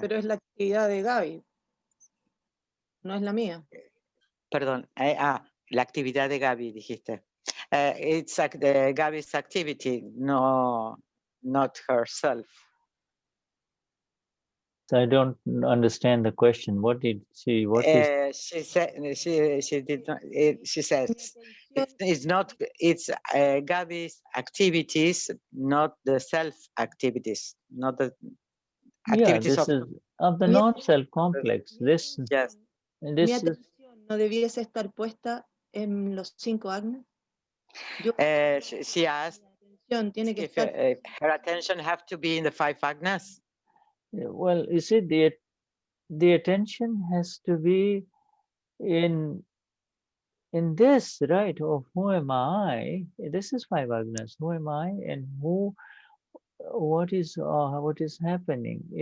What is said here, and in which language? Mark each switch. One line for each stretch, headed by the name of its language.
Spanish: Pero es la actividad de Gaby, no es la mía. Perdón, la actividad de Gaby, dijiste.
English: It's Gaby's activity, no, not herself. So I don't understand the question. What did she? What is? She said she did not. She says it's not. It's Gaby's activities, not the self activities, not the activities this is of the non-self complex. This. Yes. This
Spanish: ¿Mi atención no debiese estar puesta en los 5 agnes?
English: She asked
Spanish: tiene que
English: if
Spanish: estar.
English: her attention have to be in the 5 agnas. Well, you see, the attention has to be in this, right? Of who am I? This is 5 agnas. Who am I, and what is happening?